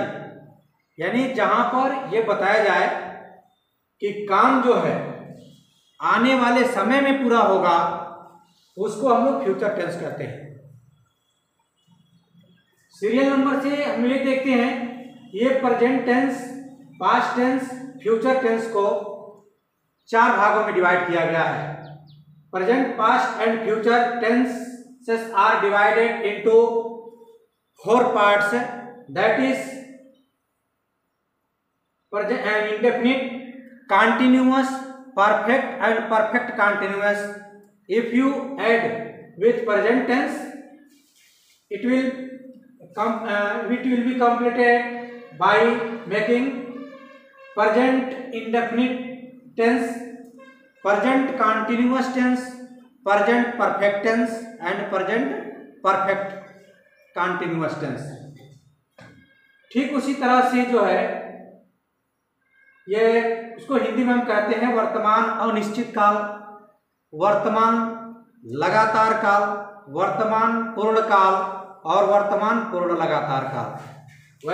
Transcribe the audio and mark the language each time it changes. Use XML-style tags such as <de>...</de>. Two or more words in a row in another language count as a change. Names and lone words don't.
<hi>यानी जहां पर यह बताया जाए कि काम जो है आने वाले समय में पूरा होगा, उसको हम लोग</hi> <en>future tense</en> <hi>कहते हैं.</hi> <en>serial number</en> <hi>से हम ये देखते हैं, ये</hi> <en>present tense, past tense, future tense</en> <hi>को चार भागों में डिवाइड किया गया है.</hi> <en>Present, past and future tenses are divided into four parts. that is indefinite, continuous, perfect and perfect continuous. If you add with present tense, it will be completed by making present indefinite tense, present continuous tense, present perfect tense and present perfect continuous tense.</en> <hi>ठीक उसी तरह से जो है ये उसको हिंदी में हम कहते हैं वर्तमान अनिश्चित काल, वर्तमान लगातार काल, वर्तमान पूर्ण काल और वर्तमान पूर्ण लगातार काल.</hi>